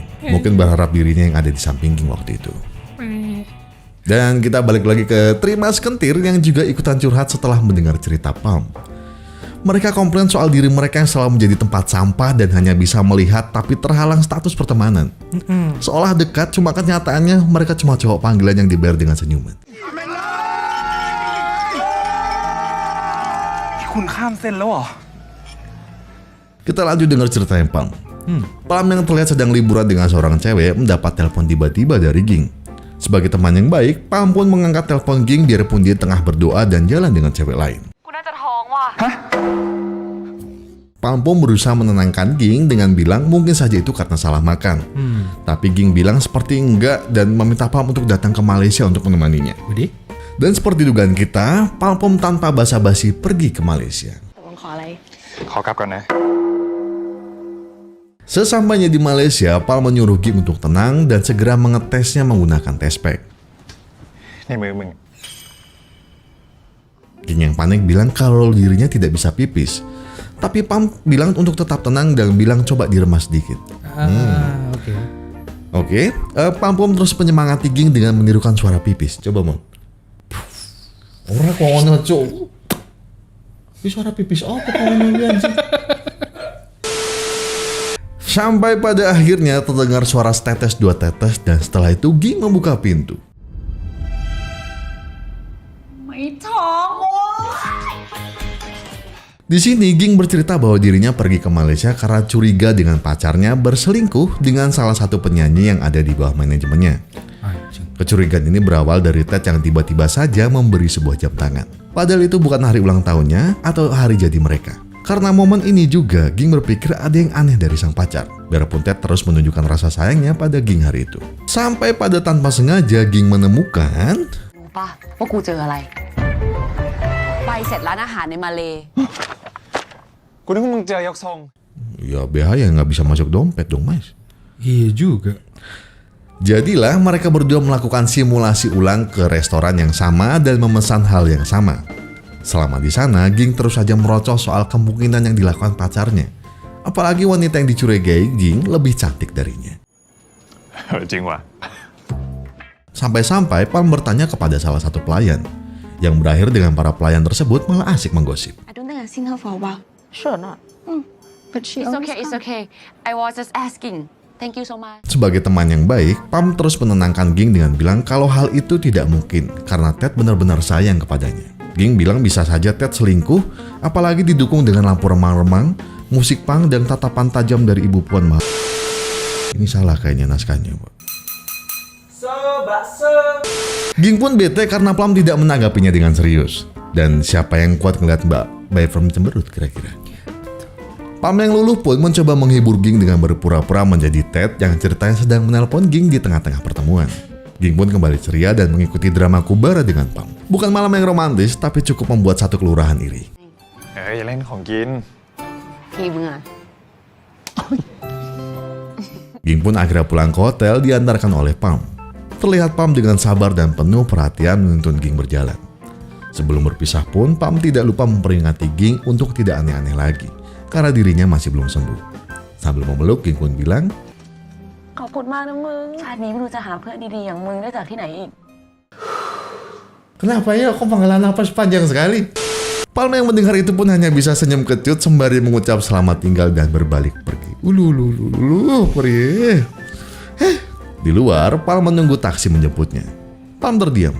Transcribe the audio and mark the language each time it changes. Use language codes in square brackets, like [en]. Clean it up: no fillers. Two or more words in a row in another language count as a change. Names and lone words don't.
[id] Mungkin berharap dirinya yang ada di samping Ging waktu itu. Dan kita balik lagi ke Trimas Kentir yang juga ikutan curhat setelah mendengar cerita Pam. Mereka komplain soal diri mereka yang selalu menjadi tempat sampah dan hanya bisa melihat tapi terhalang status pertemanan. Seolah dekat, cuma kenyataannya mereka cuma cowok panggilan yang dibayar dengan senyuman. [th] คุณข้ามเส้นแล้วเหรอ [id] Kita lanjut dengar ceritanya Pam. Pam yang terlihat sedang liburan dengan seorang cewek mendapat telepon tiba-tiba dari Ging. Sebagai teman yang baik, Pam pun mengangkat telepon Ging biarpun dia tengah berdoa dan jalan dengan cewek lain. [th] กูน่าจะท้องว่ะ [id] Pam pun berusaha menenangkan Ging dengan bilang mungkin saja itu karena salah makan. Tapi Ging bilang seperti enggak dan meminta Pam untuk datang ke Malaysia untuk menemaninya. Dan seperti dugaan kita, Pam pun tanpa basa-basi pergi ke Malaysia. [th] ตกลงขออะไร ขอกลับก่อนนะ [id] Sesampainya di Malaysia, Pam menyuruh Ging untuk tenang dan segera mengetesnya menggunakan tespek. [th] ในมือมึง [id] Ging yang panik bilang kalau dirinya tidak bisa pipis. Tapi Pam bilang untuk tetap tenang dan bilang coba diremas sedikit. Oke. Pam pun terus menyemangati Ging dengan menirukan suara pipis. Coba Mon. Orang [jv] kono cok. [id] Ini suara pipis apa kalian sih? Sampai pada akhirnya terdengar suara setetes dua tetes dan setelah itu Ging membuka pintu. [th] ไม่ท้องโว้ย [id] Di sini Ging bercerita bahwa dirinya pergi ke Malaysia karena curiga dengan pacarnya berselingkuh dengan salah satu penyanyi yang ada di bawah manajemennya. Kecurigaan ini berawal dari Ted yang tiba-tiba saja memberi sebuah jam tangan. Padahal itu bukan hari ulang tahunnya atau hari jadi mereka. Karena momen ini juga, Ging berpikir ada yang aneh dari sang pacar. Biarpun Ted terus menunjukkan rasa sayangnya pada Ging hari itu. Sampai pada tanpa sengaja Ging menemukan... [th] รู้ป่ะว่ากูเจออะไรใบเสร็จร้านอาหารในมาเล กูนึกว่ามึงเจอยกทรง [id] Ya bahaya nggak bisa masuk dompet dong mas. Iya juga. Jadilah mereka berdua melakukan simulasi ulang ke restoran yang sama dan memesan hal yang sama. Selama di sana, Ging terus saja merocos soal kemungkinan yang dilakukan pacarnya. Apalagi wanita yang dicurigai Ging lebih cantik darinya. [th] จริงว่ะ [id] Sampai-sampai Palm bertanya kepada salah satu pelayan, yang berakhir dengan para pelayan tersebut malah asik menggosip. [en] I don't think I've seen her for a while. Sure not But she It's always okay it's comes. okay I was just asking Thank you so much [id] Sebagai teman yang baik, Palm terus menenangkan Ging dengan bilang kalau hal itu tidak mungkin karena Ted benar-benar sayang kepadanya. Ging bilang bisa saja Ted selingkuh, apalagi didukung dengan lampu remang-remang, musik punk, dan tatapan tajam dari ibu puan mahal. Ini salah kayaknya naskahnya, Pak. Ging pun bete karena Plum tidak menanggapinya dengan serius. Dan siapa yang kuat ngeliat Mbak Bayfront cemberut kira-kira? Plum yang luluh pun mencoba menghibur Ging dengan berpura-pura menjadi Ted yang ceritanya sedang menelpon Ging di tengah-tengah pertemuan. Ging pun kembali ceria dan mengikuti drama Kubara dengan Plum. Bukan malam yang romantis, tapi cukup membuat satu kelurahan iri. [th] อย่าเล่นของกิน พี่มึงอะ [id] Ging pun akhirnya pulang ke hotel diantarkan oleh Palm. Terlihat Palm dengan sabar dan penuh perhatian menuntun Ging berjalan. Sebelum berpisah pun, Palm tidak lupa memperingati Ging untuk tidak aneh-aneh lagi, karena dirinya masih belum sembuh. Sambil memeluk, Ging pun bilang, [th] ขอบคุณมากนะมึงชาตินี้ไม่รู้จะหาเพื่อนดีๆอย่างมึงได้จากที่ไหนอีก [id] "Kenapa ya, kok panggilan napas panjang sekali?" Palm yang mendengar itu pun hanya bisa senyum kecut sembari mengucap selamat tinggal dan berbalik pergi. Pergi. Di luar, Palm menunggu taksi menjemputnya. Palm terdiam.